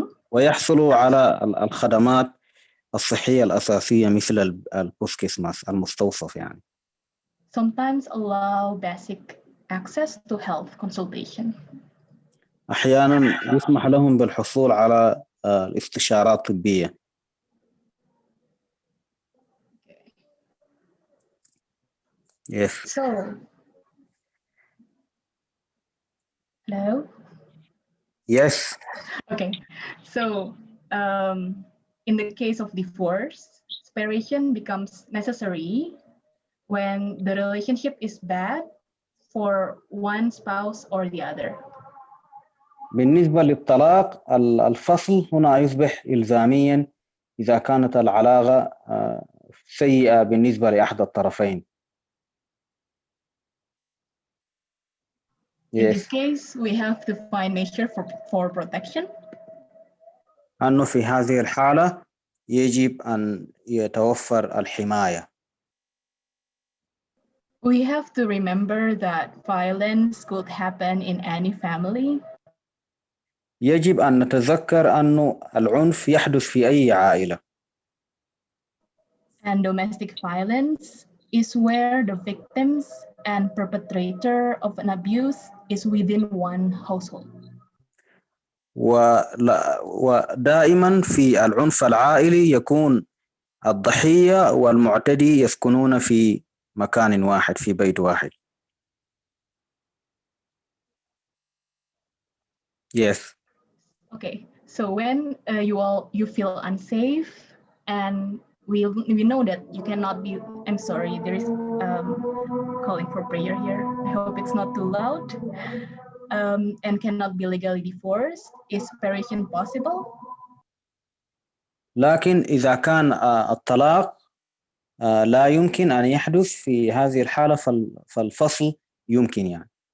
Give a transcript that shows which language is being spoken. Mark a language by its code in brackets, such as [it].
[ar] ويحصلوا على الخدمات الصحية الأساسية مثل البوسكيسماس المستوصف يعني. [en] Sometimes allow basic access to health consultation. [ar] أحيانا يسمح لهم بالحصول على الاستشارات الطبية. [en] Yes. So, hello? Yes. Okay. So, in the case of divorce, separation becomes necessary when the relationship is bad for one spouse or the other. [ar] بالنسبة للطلاق الفصل هنا يصبح إلزاميا إذا كانت العلاقة سيئة بالنسبة لأحد الطرفين. [en] In this case, we have to find measure for protection. [ar] أنه في هذه الحالة يجب أن يتوفر الحماية. [en] We have to remember that violence could happen in any family. [ar] يجب أن نتذكر أنه العنف يحدث في أي عائلة. [en] And domestic violence is where the victims and perpetrator of an abuse is within one household. [ar] ودائما في العنف العائلي يكون الضحية والمعتدي يسكنون في مكان واحد، في بيت واحد. [en] Yes. Okay, so when you feel unsafe, and we know that you cannot be. I'm sorry, there is calling for prayer here. I hope it's not too loud. And cannot be legally divorced. Is separation possible? [ar] لكن إذا كان الطلاق لا يمكن أن يحدث في هذه الحالة فالفصل يمكن يعني.